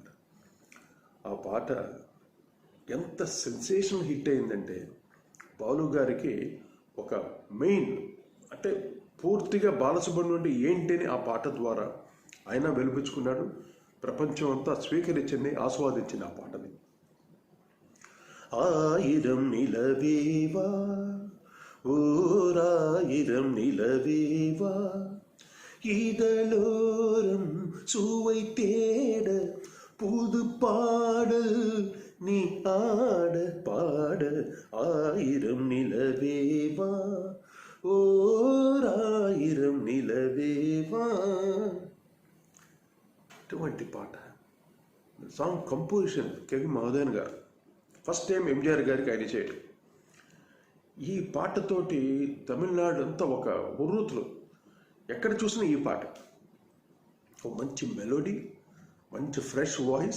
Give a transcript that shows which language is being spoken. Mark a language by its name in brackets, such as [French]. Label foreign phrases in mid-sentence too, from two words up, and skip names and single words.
[Telugu] ఆ పాట ఎంత [English] sensation hit [Telugu] అయిందంటే బాలు గారికి ఒక మెయిన్ అంటే పూర్తిగా బాలసుబ్రహ్మణ్యం అంటే ఏంటి అని ఆ పాట ద్వారా ఆయన వెలిపించుకున్నాడు. ప్రపంచం అంతా స్వీకరించింది, ఆస్వాదించింది ఆ పాటని. [Tamil] ஆயிரம் நிலவே வா ஓராயிரம் நிலவே வா இதழோரம் சுவை தேட புது பாடல் நீ ஆட பாட ஆயிரம் நிலவேவா ஓராயிரம் நிலవేవా. [Telugu] ఇటువంటి పాట. [English] song composition [Telugu] కెవి మహోదయన్ గారు. [English] first time [Telugu] ఎంజిఆర్ గారికి ఆయన చేయడం. ఈ పాటతోటి తమిళనాడు అంతా ఒక ఉర్రూతులు, ఎక్కడ చూసినా ఈ పాట. ఒక మంచి మెలోడీ, మంచి [English] fresh voice.